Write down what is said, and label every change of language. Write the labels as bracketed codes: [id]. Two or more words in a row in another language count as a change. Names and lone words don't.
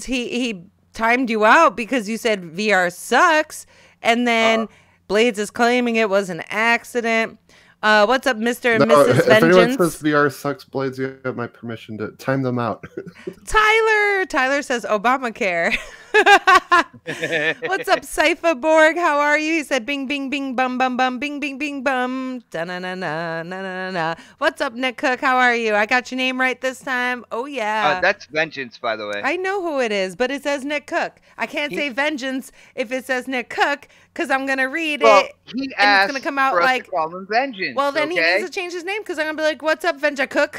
[en] He timed you out because you said VR sucks, and then Blades is claiming it was an accident. What's up, Mr. and Mrs. If anyone Vengeance? says VR sucks, Blades, you have my permission to time them out. Tyler says Obamacare. What's up, Cypher Borg? How are you? He said bing, bing, bing, bum, bum, bum, bing, bing, bing, bum. Da-na-na-na-na-na-na. What's up, Nick Cook? How are you? I got your name right this time. Oh, yeah. That's Vengeance, by the way. I know who it is, but it says Nick Cook. I can't say Vengeance if it says Nick Cook because I'm going to read it. He and asked it's going to come out for us like, to call him Vengeance. well, then he okay? needs to change his name because I'm going to be like, what's up, Venja Cook?